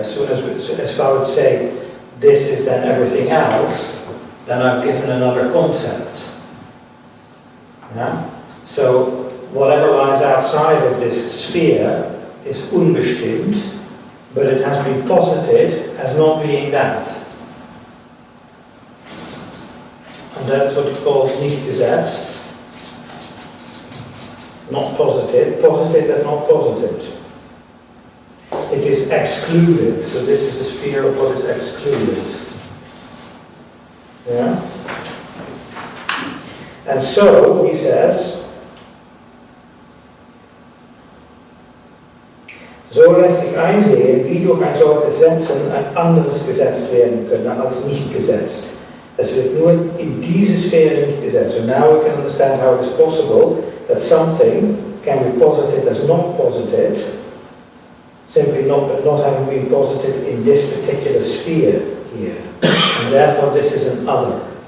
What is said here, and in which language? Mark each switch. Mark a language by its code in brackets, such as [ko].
[en] As soon as if I would say, this is then everything else, then I've given another concept. Yeah? So whatever lies outside of this sphere is unbestimmt, but it has been posited as not being that. And that's what it calls [de] nicht gesetzt. [en] Not posited. Posited as not posited. It is excluded. So this is the sphere of what is excluded. Yeah? And so, he says, [de] so lässt sich einsehen, wie durch ein solches Setzen ein anderes gesetzt werden könne als nicht gesetzt. Es wird nur in diese Sphäre nicht gesetzt. [en] So now we can understand how it is possible that something can be posited as not posited, simply not having been posited in this particular sphere here. And therefore this is an other.